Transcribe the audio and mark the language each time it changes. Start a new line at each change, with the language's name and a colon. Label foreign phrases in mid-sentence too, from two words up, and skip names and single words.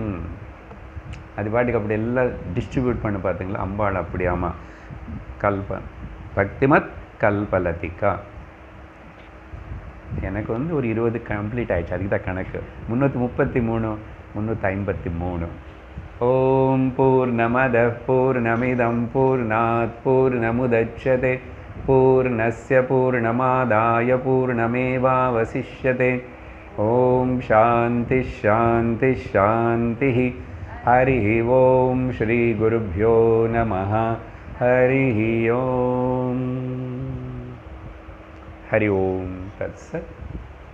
Tamil: அது பாட்டுக்கு அப்படி எல்லாம் டிஸ்ட்ரிபியூட் பண்ணி பார்த்தீங்களா அம்பாள். அப்படியாமா
Sanskrit: भक्तिमत् कल्पलतिका.
Tamil: எனக்கு வந்து ஒரு 20 கம்ப்ளீட் ஆயிடுச்சு, அதுக்கு தான் கணக்கு.
Sanskrit: 333, 353. ओम् पूर्णमद पूर्णमिदम् पूर्णात् पूर्णमुदच्यते पूर्णस्य पूर्णमादाय पूर्णमेवावशिष्यते. ओम् शान्ति शान्ति शान्ति. हरि ओम् श्री गुरुभ्यो नमः. हरि ओम्। हरि ओम् तत्सत्.